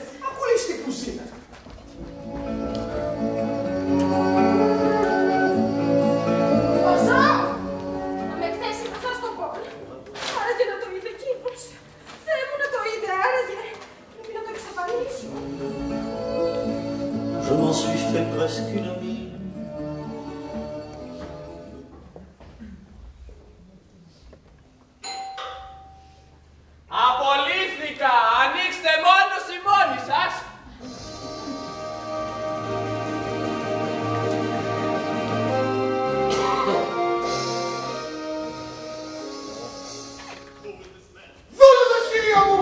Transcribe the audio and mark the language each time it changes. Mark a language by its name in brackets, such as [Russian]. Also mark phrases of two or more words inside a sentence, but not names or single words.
[Greek] Ακούει στην κουζίνα. Ποσό. Να με εκθέσει μπροστά στον Πολ. Άραγε να το είδε εκείνος. Θεέ μου να το είδε, άραγε. Πρέπει να το εξαφανίσω. [French] Je m'en suis fait presque une amie. [Greek] Απολύθηκα! Ανοίξτε μόνος ή μόνοι σας! Δούλευες, κυρία μου!